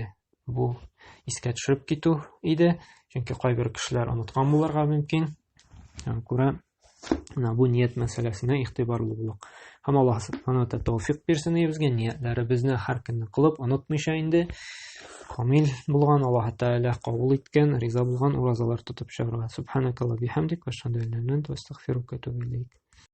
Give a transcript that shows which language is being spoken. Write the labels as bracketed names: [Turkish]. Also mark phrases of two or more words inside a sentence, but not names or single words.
[Tatar] Бу искә төшереп китү иде, чөнки кайбер кешеләр оныткан булырга мөмкин. Шуңа күрә бу ният мәсьәләсенә игътибарлы булыйк. Һәм Аллаһ [Arabic] سبحانه وتعالى [Tatar] тәүфыйк бирсен безгә, ниятләребезне һәр көнне кылып онытмыйча инде камил булган, Аллаһ Тәгалә кабул иткән, риза булган уразалар тотып чыгарга. [Arabic] سبحانك اللهم بحمدك وأشهد أن لا إله إلا أنت أستغفرك وأتوب إليك.